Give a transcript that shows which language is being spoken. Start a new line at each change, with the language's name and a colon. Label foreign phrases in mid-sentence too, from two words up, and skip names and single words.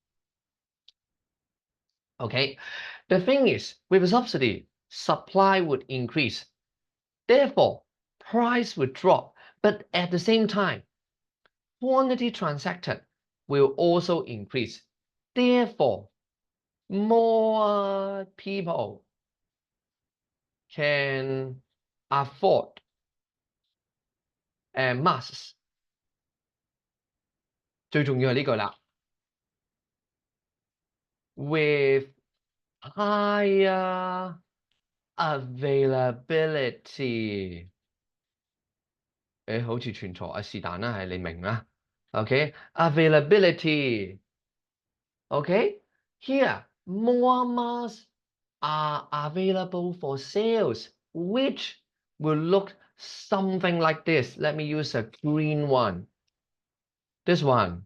English: Okay, the thing is with a subsidy, supply would increase, therefore price would drop, but at the same time quantity transacted will also increase. Therefore, more people can afford masks.
Cantonese: 最重要係呢句啦。
English: With higher availability.
Cantonese: 好似串錯啊，是但啦，係你明啦。
English: Okay, availability. Okay, here more masks are available for sales, which will look something like this. Let me use a green one. This one.